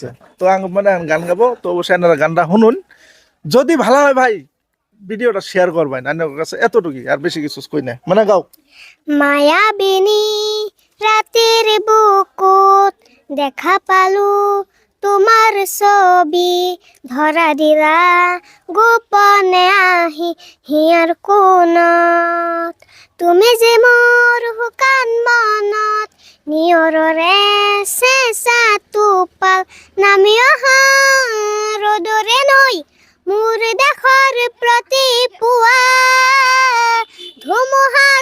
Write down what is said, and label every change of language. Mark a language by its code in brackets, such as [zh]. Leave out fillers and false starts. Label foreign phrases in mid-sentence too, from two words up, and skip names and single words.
[bn] তো মানে গান গাবো, তো অবশ্যই আপনারা গানটা শুনুন। যদি ভালো হয় ভাই ভিডিওটা শেয়ার করবেন আপনার কাছে, এতটুকুই, আর বেশি কিছু কই না। মানে গাও। [as] মায়াবিনী রাতের বুকুত দেখা পালু তোমার ছবি, ধরা দিলা গোপনে আহি হিয়ার কোনত। তুমি যে মোর শুকান মনত নিয়ৰৰে চেঁচা টোপাল নামি অহা ৰ'দৰে নৈ মোৰ দেশৰ প্ৰতি পুৱা ধুমুহাৰ